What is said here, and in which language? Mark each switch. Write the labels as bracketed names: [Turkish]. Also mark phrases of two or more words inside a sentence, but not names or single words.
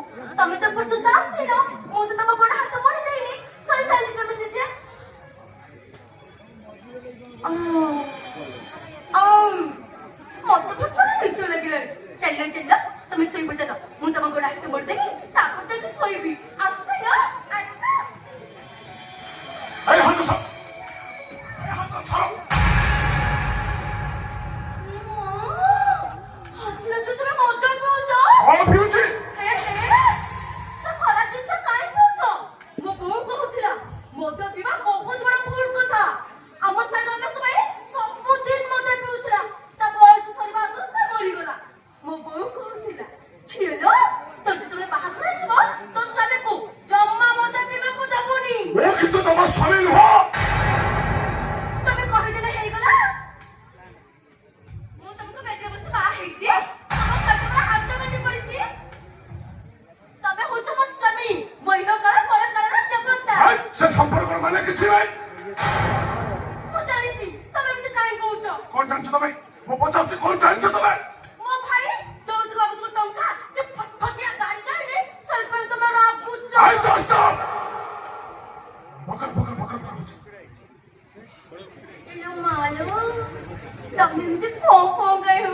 [Odia] ତମେ ତ ପର୍ଯ୍ୟନ୍ତ ଆସିନ ମୁଁ ତ ତମ ଗୋଡ ହାତ ମୋଡି ଦେଇନି ଶୋଇପାରିଲି କେମିତି ଯେ? ମତେ ପର୍ଯ୍ୟନ୍ତ ନିଦ ଲାଗିଲାଣି। ଚାଲ ଚାଲ ତମେ ଶୋଇବ ଚାଲ ମୁଁ ତମ ଗୋଡ ହାତ ମୋଡିଦେବି ତାପରେ ଯାଇକି ଶୋଇବି। ଆସିଲ ଆସ। [Bangla] এই হাত ছাড়ো এই হাত ছাড়ো [Odia] ଆଜି ରାତି ତମେ ମଦ ପିଉଛ? ହଁ ପିଉଛି। ହେ ହେ ସେ ଖରାପ ଜିନିଷ କାଇଁ ପିଉଛ? ମୋ ବୋଉ କହୁଥିଲା ମଦ ପିଇବା ବହୁତ ବଡ ଭୁଲ କଥା। ଆମ ସାହି ରମେଶ ଭାଇ ସବୁଦିନ ମଦ ପିଉଥିଲା ତା ବୟସ ସରିବା ଆଗରୁ ସେ ମରିଗଲା। ମୋ ବୋଉ କହୁଥିଲା ଝିଅ ତୋର ଯେତେବେଳେ ବାହାଘର ହେଇଯିବ ତୋ ସ୍ୱାମୀକୁ ଜମା ମଦ ପିଇବାକୁ ଦେବୁନି। [Bangla] ও কিন্তু তোমার স্বামী নহ। [Odia] ତମେ କହିଦେଲେ ହେଇଗଲା। ମୁଁ ତମକୁ ବେଦରେ ବସି ବାହା ହେଇଛି ତମ ପେଟରେ ହାତ କାଟି ପଡିଛି। ତମେ ହଉଛ ମୋ ସ୍ୱାମୀ ମୋ ଇହ କାଳ ପରକାଳର ଦେବତା। [Bangla] সে সম্পর্ক মানে কিছু নাই। [Odia] ମୁଁ ଜାଣିଛି ତମେ ଏମିତି କାହିଁ କହୁଛ? [Bangla] কোন জানছো তুমি? [Odia] ମୁଁ ପଚାରୁଛି কোন ଜାଣିଛ ତମେ? ମୋ ଭାଇ ଯୌତୁକ ବାବଦକୁ ଟଙ୍କା ଯେ ଫଟଫଟିଆ ଗାଡି ଦେଲେ ସେଥିପାଇଁ ତମେ ରାଗୁଛ। [English] I just [Odia] ବକର ବକର ବକର କରୁଛି। ଇଲୋ ମାଲୋ ତମେ ଏମିତି ଫଁ ଫଁ କାହିଁ